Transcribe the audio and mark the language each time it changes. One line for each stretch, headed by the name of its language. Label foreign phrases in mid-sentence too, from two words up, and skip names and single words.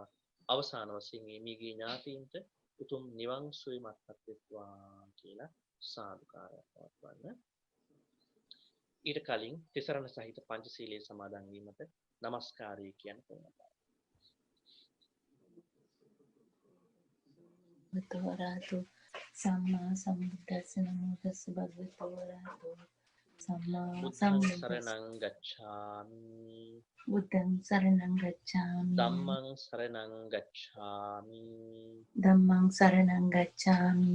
Sinhala: අවසාන වශයෙන් මේ මියගේ ඥාතීන්ට උතුම් නිවන් සුවයමත්පත් වෙත්වා කියලා සාදුකාරයක් පවත්වන්න. ඊට කලින් තිසරණ සහිත පංචශීලයේ සමාදන් වීමට নমස්කාරය කියන කෙනා.
Pali: වරහතු සම්මා සම්බුද්දස්ස නමෝ තස්ස භගවතු වරහතු සම්මා සම්බුද්දස්ස සරණං ගච්ඡාමි. බුද්ධං සරණං ගච්ඡාමි. ධම්මං සරණං ගච්ඡාමි. ධම්මං සරණං ගච්ඡාමි.